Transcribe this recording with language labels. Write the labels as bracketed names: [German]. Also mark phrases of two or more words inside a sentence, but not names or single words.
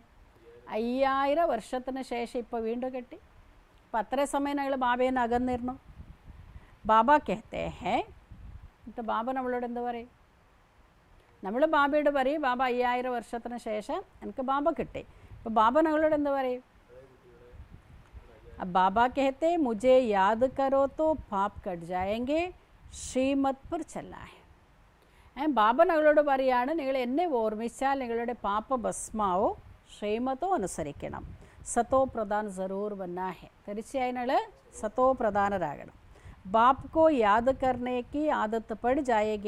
[Malayalam] 5000 വർഷത്തിന് ശേഷം ഇപ്പോൾ വീണ്ടും കിട്ടി. അപ്പം അത്രയും സമയം ഞങ്ങൾ ബാബയെ അകന്നിരുന്നു. [Hindi] बाबा कहते हैं. [Malayalam] എന്നിട്ട് ബാബ നമ്മളോട് എന്ത് പറയും? നമ്മൾ ബാബയോട് പറയും ബാബ 5000 വർഷത്തിന് ശേഷം എനിക്ക് ബാബ കിട്ടി. അപ്പോൾ ബാബ ഞങ്ങളോട് എന്ത് പറയും? [Hindi] अब बाबा कहते मुझे याद करो तो पाप कट जाएंगे, श्रीमत पर चलना है. [Malayalam] ബാബ ഞങ്ങളോട് പറയാണ് നിങ്ങൾ എന്നെ ഓർമ്മിച്ചാൽ നിങ്ങളുടെ പാപ ഭസ്മാവോ ശ്രീമത്തോ അനുസരിക്കണം. [Hindi] सतो प्रधान ज़रूर बनना है. [Malayalam] തീർച്ചയായും നിങ്ങൾ സത്തോ പ്രധാനരാകണം. [Hindi] बाप को याद करनेके आदत पड़ जाएगे.